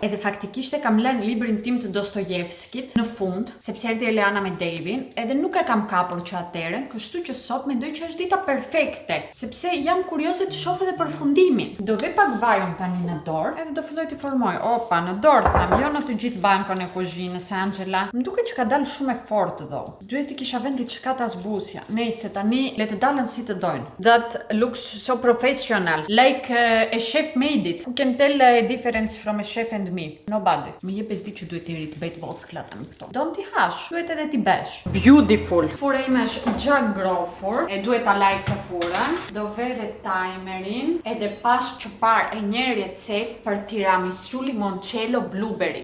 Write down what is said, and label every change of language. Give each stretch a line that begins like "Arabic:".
Albanian: Edhe faktikisht e kam lënë librin tim të Dostojevskit në fund, sepse erdhi Eleana me Davin, edhe nuk e kam kapur që atëherën, kështu që sot mendoj që është dita perfekte, sepse jam kurioze të shoh edhe përfundimin. Do ve pak vaj unë tani në dorë, edhe do filloj të formoj. Opa, në dorë tham, jo në të gjithë bankon e kuzhinës, Angela. Më duket që ka dalë shumë e fortë dho. Duhet të kisha vënë diçka ta zbusja. Nejse, tani le të dalën si të dojnë.
English: That looks so professional, like a chef made it. Who can tell a difference from a chef and me? Nobody.
Albanian: Më jep besdi që duhet të ri të bëj vockla tani këto. Don ti hash, duhet edhe ti besh.
English: Beautiful.
Albanian: Fura ime është gjak ngrofur, e duhet ta laj këtë furën. Do ve dhe timerin, edhe pas që par e një recetë për tiramisu limoncello blueberry.